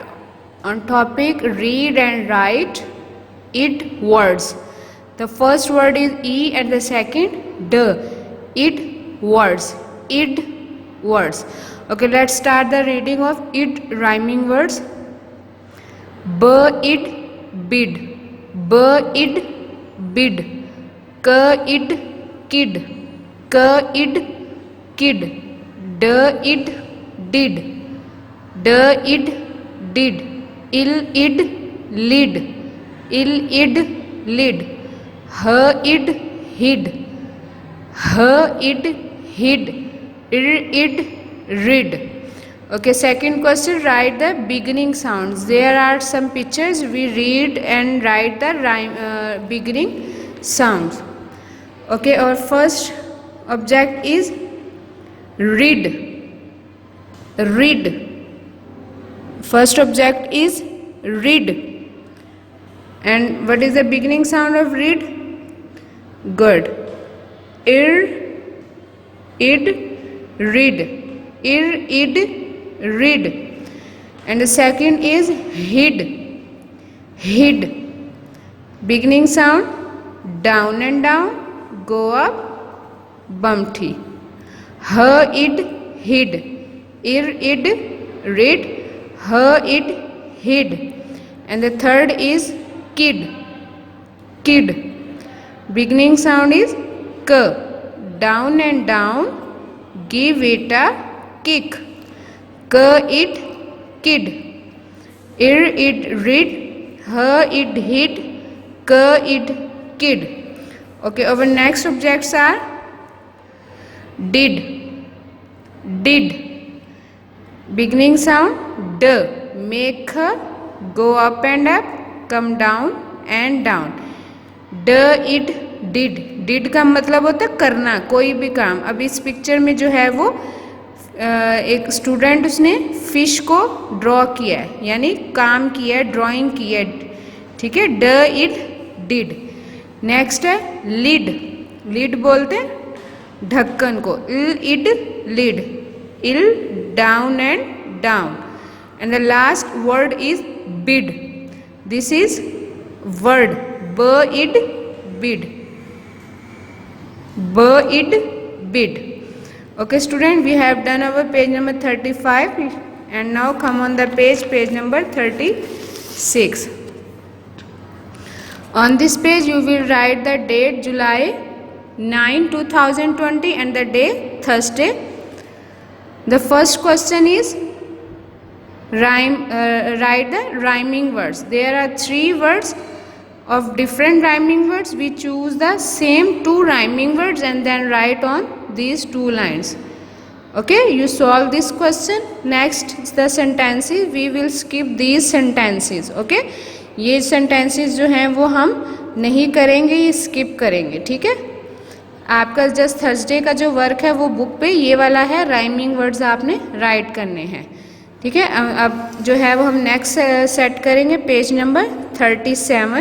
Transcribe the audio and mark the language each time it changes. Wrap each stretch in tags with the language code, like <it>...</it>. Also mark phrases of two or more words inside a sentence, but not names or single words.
<en>On topic read and write it words. The first word is E and the second D. It words. Id words. Okay, let's start the reading of it rhyming words. B id bid. B id bid. K id kid. K id kid. D id did. D id did. Il id lid. Il id lid. H id hid. H id hid. Ir id rid. Okay, second question, write the beginning sounds. There are some pictures. We read and write the beginning sounds. Okay, our first object is read. Read. First object is read. And what is the beginning sound of read? Good. Ir, id, read. Ir, id, read. And the second is hid. Hid. Beginning sound down and down, go up, bumpty. H, id, hid. Ir, id, read. H id hid. And the third is kid. Kid. Beginning sound is k. Down and down, give it a kick. K id kid. Ir id read. H id hid. K id kid. Okay, our next objects are did. Did. Beginning sound D. Make go up and up, come down and down. D it did. Did</en> <hi>का मतलब होता है करना, कोई भी काम. अब इस पिक्चर में जो है वो एक स्टूडेंट उसने फिश को ड्रॉ किया है, यानी काम किया है, ड्राइंग की है. ठीक है.</hi> <en>d it did.</en> <hi>नेक्स्ट है लिड. लिड बोलते हैं ढक्कन को.</hi> <en>il id lid. इल down and down. And the last word is bid. This is word. B id bid. B id bid. Okay student, we have done our page number 35 and now come on the page number 36. On this page you will write the date July 9, 2020 and the day Thursday. The first question is write the rhyming words. There are 3 words of different rhyming words. We choose the same 2 rhyming words and then write on these 2 lines. Okay, you solve this question. Next the sentences. We will skip these sentences.</en> <hi>Okay, ये sentences जो हैं वो हम नहीं करेंगे, ये skip करेंगे. ठीक है. आपका</hi> <en>just Thursday</en> <hi>का जो वर्क है वो बुक पे ये वाला है,</hi> <en>rhyming words</en> <hi>आपने राइट करने हैं. ठीक है. अब जो है वो हम</hi> <en>next set</en> <hi>करेंगे</hi> <en>page number</en> <hi>37.</hi>